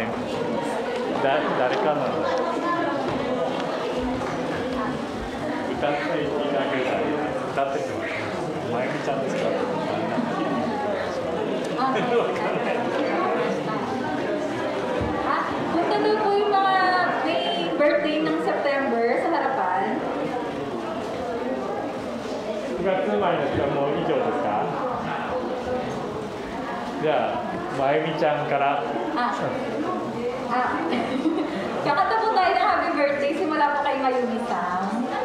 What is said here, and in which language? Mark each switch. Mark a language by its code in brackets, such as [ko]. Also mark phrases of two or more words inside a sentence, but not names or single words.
[ja] 誰かなの。歌っていただけたら歌っててもまゆみちゃんですか。 [tl] Punta daw po yung mga may birthday ng September sa harapan. [ja] 9 月生まれの人はもう以上ですか。じゃあ、まゆみちゃんから。 [tl] Kakanta po tayo ng [en] happy birthday. [tl] Simula po kay Mayumi-san.